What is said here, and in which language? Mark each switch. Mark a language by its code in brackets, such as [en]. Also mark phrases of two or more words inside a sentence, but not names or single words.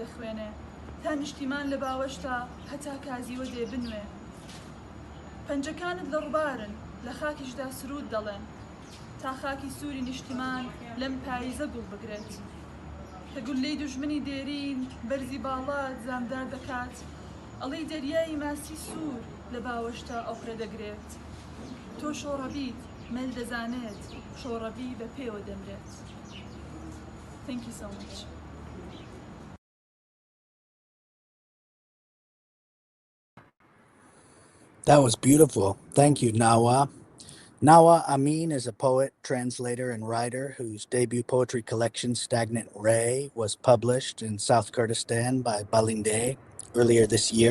[ckb] دەخوێنێ تا نیشتیمان لە باوەشتا هەتا کازیوە دێ بنوێ پەنجەکانت لە ڕووبارن لە خاکیشدا سرود دەڵێن تا خاکی سووری نیشتیمان لەم پاییزە گوڵ بگرێت کە گولەی دوژمنی دێرین بەرزی باڵات زامدار دەکات ئەڵەی دەریای ماسی سوور لە باوەشتا ئەوفرە دەگرێت تۆ شۆڕەبیت مەل دەزانێت شۆڕەبی بە پێوە دەمرێت. [en] Thank you so much. That was beautiful. Thank you, Nawa. Nawa Amin is a poet, translator, and writer whose debut poetry collection, Stagnant Ray, was published in South Kurdistan by Balinde earlier this year.